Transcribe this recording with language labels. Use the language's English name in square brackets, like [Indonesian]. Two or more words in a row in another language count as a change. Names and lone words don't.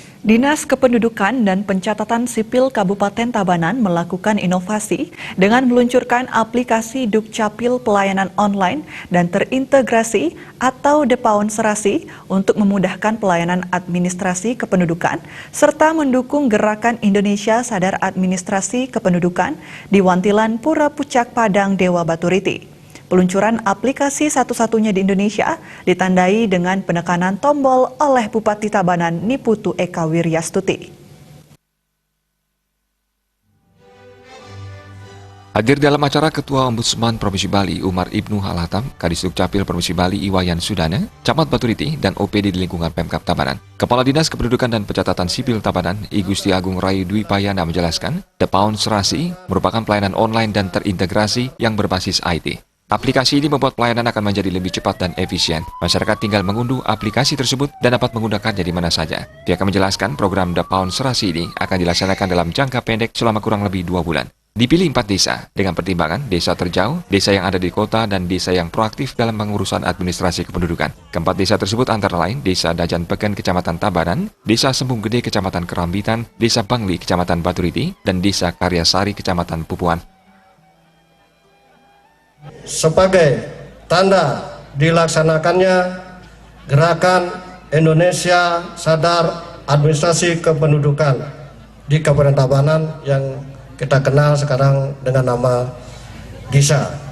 [Indonesian] Dinas Kependudukan dan Pencatatan Sipil Kabupaten Tabanan melakukan inovasi dengan meluncurkan aplikasi Dukcapil Pelayanan Online dan Terintegrasi atau DPAON Serasi untuk memudahkan pelayanan administrasi kependudukan serta mendukung gerakan Indonesia Sadar Administrasi Kependudukan di Wantilan Pura Pucak Padang Dewa Baturiti. Peluncuran aplikasi satu-satunya di Indonesia ditandai dengan penekanan tombol oleh Bupati Tabanan Niputu Eka Wiryastuti. Hadir dalam acara Ketua Ombudsman Provinsi Bali Umar Ibnu Halatam, Kadis Dukcapil Provinsi Bali Iwayan Sudana, Camat Baturiti, dan OPD di lingkungan Pemkab Tabanan. Kepala Dinas Kependudukan dan Pencatatan Sipil Tabanan, I Gusti Agung Rayu Dwi Payana menjelaskan, DPAON Serasi merupakan pelayanan online dan terintegrasi yang berbasis IT. Aplikasi ini membuat pelayanan akan menjadi lebih cepat dan efisien. Masyarakat tinggal mengunduh aplikasi tersebut dan dapat menggunakannya di mana saja. Pihak menjelaskan program DPAON Serasi ini akan dilaksanakan dalam jangka pendek selama kurang lebih 2 bulan. Dipilih 4 desa, dengan pertimbangan desa terjauh, desa yang ada di kota, dan desa yang proaktif dalam pengurusan administrasi kependudukan. Keempat desa tersebut antara lain Desa Dajan Peken, Kecamatan Tabanan, Desa Sembung Gede, Kecamatan Kerambitan, Desa Bangli, Kecamatan Baturiti, dan Desa Karyasari, Kecamatan Pupuan. Sebagai tanda dilaksanakannya gerakan Indonesia Sadar Administrasi Kependudukan di Kabupaten Tabanan yang kita kenal sekarang dengan nama GISA,